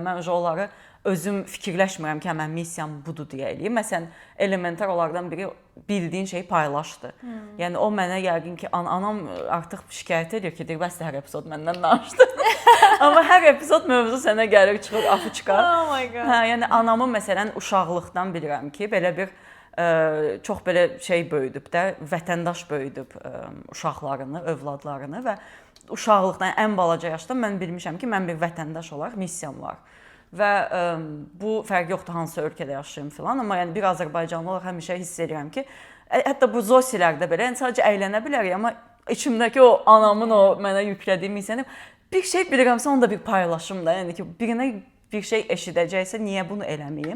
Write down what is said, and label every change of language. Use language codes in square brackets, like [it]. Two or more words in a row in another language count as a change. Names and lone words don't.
[az] Yəni mən onları özüm fikirləşmirəm ki, mən missiyam budur deyə eləyim. Məsələn, elementar olardan biri bildiyin şeyi paylaşdı. Yəni o mənə yəqin ki, anam artıq şikayət edir ki, deyir, bəs hər epizod məndən danışdı. Amma hər epizod mövzu sənə gəlir, çıxır, afı çıxar. [en] Oh my god. [az] Hə, yəni anamı məsələn uşaqlıqdan bilirəm ki, belə bir çox belə şey böyüdüb də, vətəndaş böyüdüb uşaqlarını, övladlarını və uşaqlıqdan ən balaca yaşda mən bilmişəm ki, mən bir vətəndaş olaraq missiyam var. Və bu fərq yoxdur hansı ölkədə yaşayım filan, amma yəni bir Azərbaycanlı olaraq həmişə hiss edirəm ki, hətta bu zosilərdə belə yəni sadəcə əylənə bilərik, amma içimdəki o anamın o mənə yüklədiyi missiyanı bir şey bilirəmsə onu da bir paylaşım da, yəni ki, birinə bir şey eşidəcəksə niyə bunu eləməyim?